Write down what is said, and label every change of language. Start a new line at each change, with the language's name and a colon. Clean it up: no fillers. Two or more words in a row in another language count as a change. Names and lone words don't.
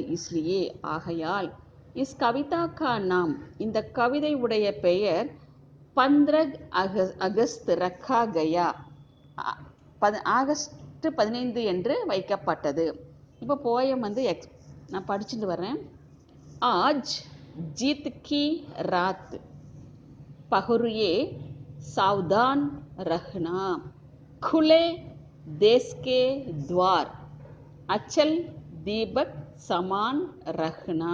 Tamil: இஸ்லியே, ஆகையால்.
Hindi: इस कविता का नाम,
Tamil: இந்த கவிதை உடைய பெயர்.
Hindi: 15 अगस्त रखा गया,
Tamil: ஆகஸ்ட் 15 என்று வைக்கப்பட்டது. இப்போ போயம் வந்து நான் படிச்சுட்டு வர்றேன்.
Hindi: आज जीत की रात, पहरुए सावधान रखना. खुले देश के द्वार, अचल दीपक समान रखना.